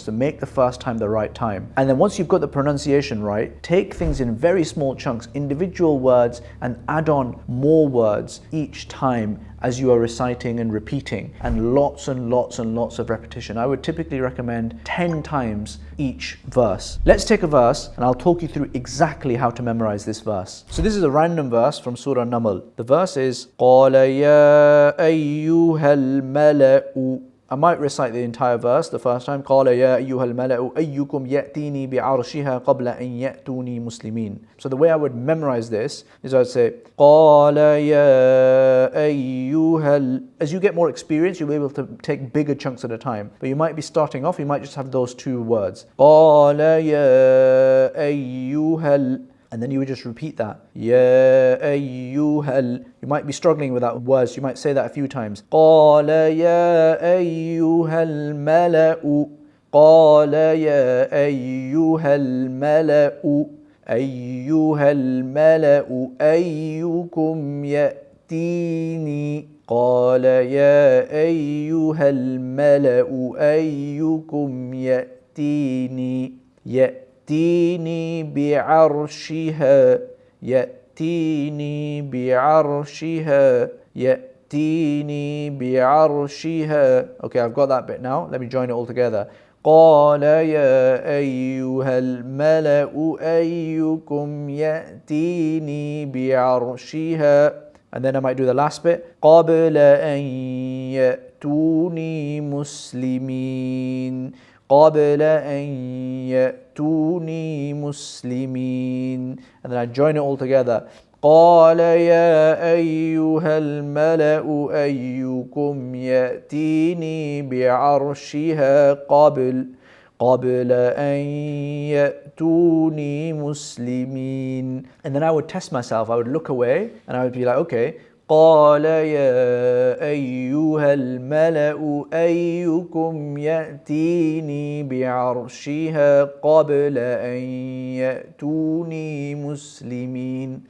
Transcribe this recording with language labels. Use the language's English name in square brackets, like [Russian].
[English] So make the first time the right time. And then once you've got the pronunciation right, take things in very small chunks, individual words, and add on more words each time as you are reciting and repeating, and lots and lots and lots of repetition. I would typically recommend 10 times each verse. Let's take a verse and I'll talk you through exactly how to memorize this verse. So this is a random verse from Surah Naml. The verse is [Arabic] قَالَ يَا أَيُّهَا الْمَلَأُ. [English] I might recite the entire verse the first time. [Arabic] قَالَ يَا أَيُّهَا الْمَلَأُ أَيُّكُمْ يَأْتِينِي بِعَرْشِهَا قَبْلَ أَنْ يَأْتُونِي مُسْلِمِينَ. [English] So the way I would memorize this is I would say [Arabic] قَالَ يَا أَيُّهَا. [English] As you get more experience, you'll be able to take bigger chunks at a time. But you might be starting off, you might just have those 2 words. [Arabic] قَالَ يَا أَيُّهَا. [English] And then you would just repeat that. [Arabic] Ya ayyuhal. [English] You might be struggling with that word, so you might say that a few times. [Arabic] Qala ya ayyuhal mala'u. Qala ya ayyuhal mala'u. Ayyuhal mala'u. Ayyukum ya'tini. Qala ya ayyuhal mala'u. Ayyukum ya'tini. يأتيني بعرشها يأتيني بعرشها يأتيني بعرشها. [English] Okay, I've got that bit now. Let me join it all together. [Arabic] قال يا أيها الملأ أيكم يأتيني بعرشها. [English] And then I might do the last bit. [Arabic] قبل أن يأتوني مسلمين. قبل أن يأتوني مسلمين. [English] And then I join it all together. [Arabic] قال يا أيها الملأ أيكم يأتيني بعرشها قبل أن يأتوني مسلمين. [English] And then I would test myself. I would look away and I would be like, okay, [Arabic] قال يا أيها الملأ أيكم يأتيني بعرشها قبل أن يأتوني مسلمين.